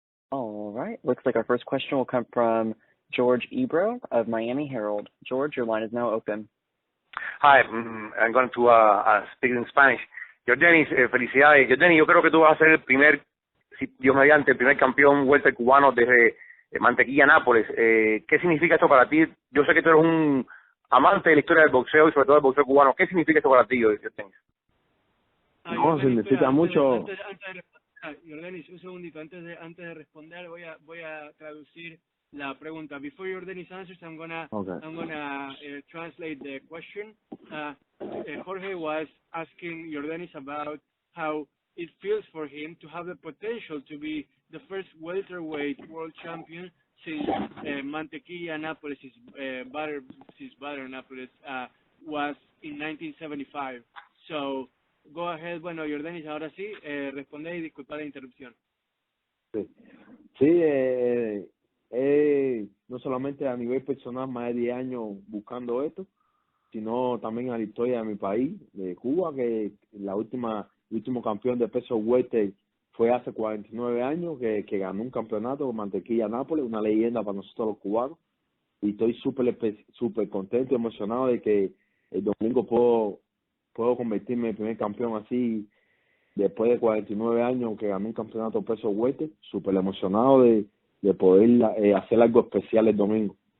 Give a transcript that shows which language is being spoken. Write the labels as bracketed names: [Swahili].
[English] All right. Looks like our first question will come from George Ebro of Miami Herald. George, your line is now open. Hi, I'm going to speak in Spanish. [Spanish] Yordenis, felicidades. Yordenis, yo creo que tú vas a ser el primer, si Dios mediante, el primer campeón welter cubano desde Mantequilla, Nápoles. ¿Qué significa esto para ti? Yo sé que tú eres un amante de la historia del boxeo y sobre todo del boxeo cubano. ¿Qué significa esto para ti, Yordenis? No, significa mucho. Yordenis, un segundito, antes de responder voy a traducir la pregunta. [English] Before Yordenis answers, I'm gonna translate the question. Jorge was asking Yordenis about how it feels for him to have the potential to be the first welterweight world champion since Mantequilla Nápoles, his butter Nápoles, was in 1975. So go ahead, [Spanish] bueno, Yordenis, ahora sí, responde y disculpa la interrupción. Sí, no solamente a nivel personal, más de 10 años buscando esto, sino también a la historia de mi país, de Cuba, que último campeón de peso welter fue hace 49 años, que ganó un campeonato con Mantequilla Nápoles, una leyenda para nosotros los cubanos, y estoy súper contento y emocionado de que el domingo puedo convertirme en el primer campeón así, después de 49 años que ganó un campeonato peso welter, súper emocionado de poder hacer algo especial el domingo.